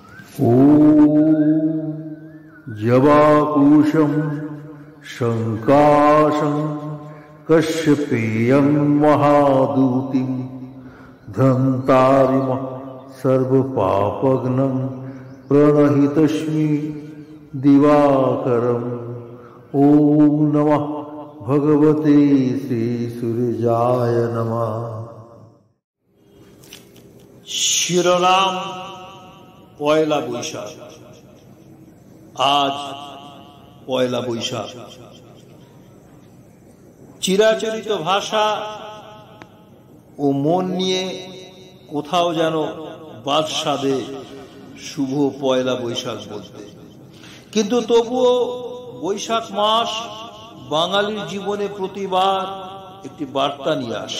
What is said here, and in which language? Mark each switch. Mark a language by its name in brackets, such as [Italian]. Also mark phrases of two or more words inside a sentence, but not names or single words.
[Sanskrit] ॐ जवाकुशं शङ्काशं कश्यपेयं महादूतिं धन्तारिमः सर्वपापघ्नं प्रणहितस्मि दिवाकरम्। ॐ नमः भगवते श्रीसूर्याय नमः। [Bangla] শিরোনাম পয়লা বৈশাখ। আজ পয়লা বৈশাখ। চিরাচরিত ভাষা ও মন নিয়ে কোথাও যেন বাদশাদে শুভ পয়লা বৈশাখ বলতে, কিন্তু তবুও বৈশাখ মাস বাঙালির জীবনে প্রতিবার একটি বার্তা নিয়ে আসে।